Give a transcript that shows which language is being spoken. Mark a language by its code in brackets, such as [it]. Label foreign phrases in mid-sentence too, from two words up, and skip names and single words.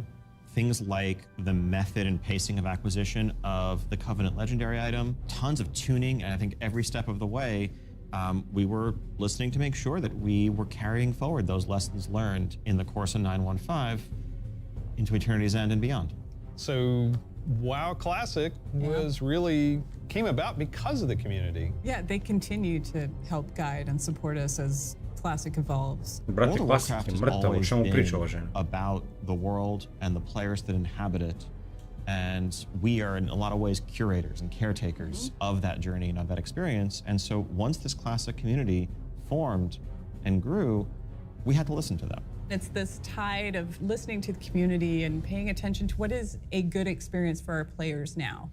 [en] Things like the method and pacing of acquisition of the Covenant Legendary item, tons of tuning, and I think every step of the way, we were listening to make sure that we were carrying forward those lessons learned in the course of 9.1.5 into Eternity's End and beyond. So WoW Classic came about because of the community. Yeah, they continue to help guide and support us as Classic evolves. [sr] Brate, World of Classic Warcraft je [en] has [sr] mrtav, o [en] always [sr] čemu [en] been [sr] priča uvaženi? [en] about the world and the players that inhabit it. And we are in a lot of ways curators and caretakers of that journey and of that experience. And so once this Classic community formed and grew, we had to listen to them. It's this tide of listening to the community and paying attention to what is a good experience for our players now.